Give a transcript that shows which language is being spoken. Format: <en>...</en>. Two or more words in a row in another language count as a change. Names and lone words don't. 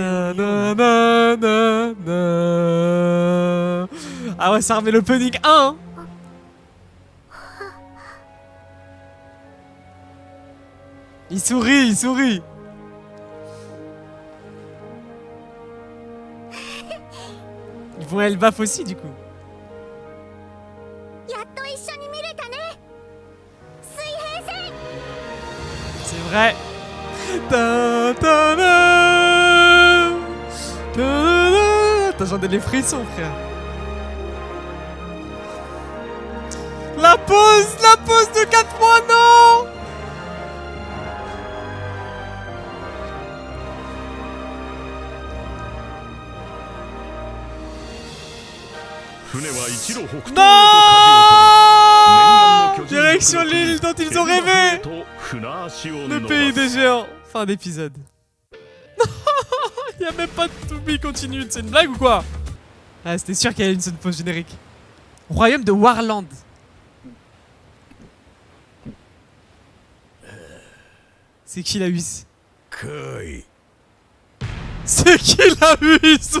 <ja>Na, を見よう na, な。 na, na, na.</ja> <fr>Ah ouais, ça remet l'opening 1 hein. Il sourit, il sourit. font Elbaf aussi du coup.</fr> <ja>やっと一緒に見れたね水平線</ja> <fr>C'est vrai. Ta ta da. Ta da. Attends, j'en ai les frissons, frère. La pause de 4 mois, non.</fr> <ja>船は一路北東へと舵を取り</ja> <fr>Non. Direction l'île dont ils ont rêvé.</fr> <ja>と船足を</ja> <fr>Le</fr> <ja>伸ば</ja> <fr>pays</fr> <ja>す</ja> <fr>des géants. Fin d'épisode. Y'a même pas de</fr> <en>to be continue.</en> <fr>C'est une blague ou quoi? Ah, c'était sûr qu'il y avait une seule pause générique. Royaume de Warland. C'est qui la 8?</fr> <ja>かい</ja> <fr>C'est qui la 8?</fr>